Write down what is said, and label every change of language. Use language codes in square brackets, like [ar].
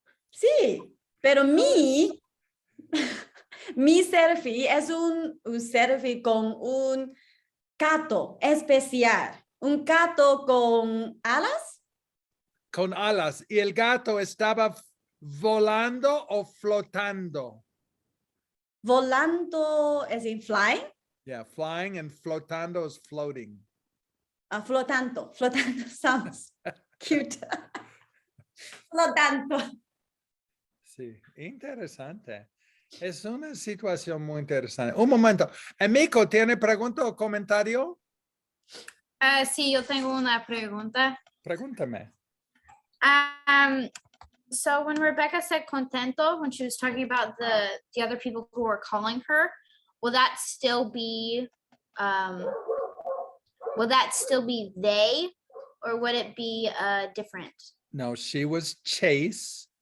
[es] Sí, pero mi selfie es un selfie con un gato especial. Un gato con alas. Con alas. ¿Y el gato estaba volando o flotando? Volando es [en] in flying. Yeah, flying and flotando is floating. Flotando sounds cute. Flotando. [es] Sí, interesante. Es una situación muy interesante. Un momento. Emiko, ¿tiene pregunta o comentario? Sí, yo tengo una pregunta. Pregúntame. [en] So when Rebecca said contento, when she was talking about the other people who were calling her, will that still be will that still be they, or would it be different? No, she was Chase.